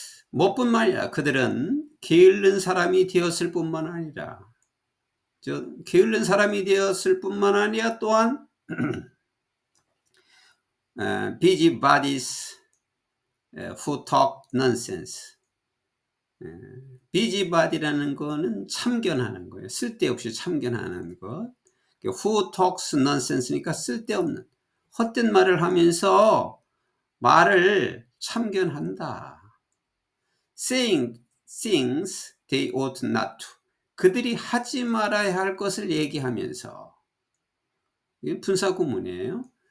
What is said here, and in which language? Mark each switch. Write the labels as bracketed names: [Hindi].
[Korean] 뭐뿐만 아니라 그들은 게으른 사람이 되었을 뿐만 아니라, 게으른 사람이 되었을 뿐만 아니라 또한 [English] busybodies who talk nonsense. [Korean] busybody라는 거는 참견하는 거예요. 쓸데없이 참견하는 것. [English] Who talks nonsense [Korean] 니까 쓸데없는, 헛된 말을 하면서 말을 참견한다. [English] Saying things they ought not to. [Korean] 그들이 하지 말아야 할 것을 얘기하면서. 이게 분사구문이에요.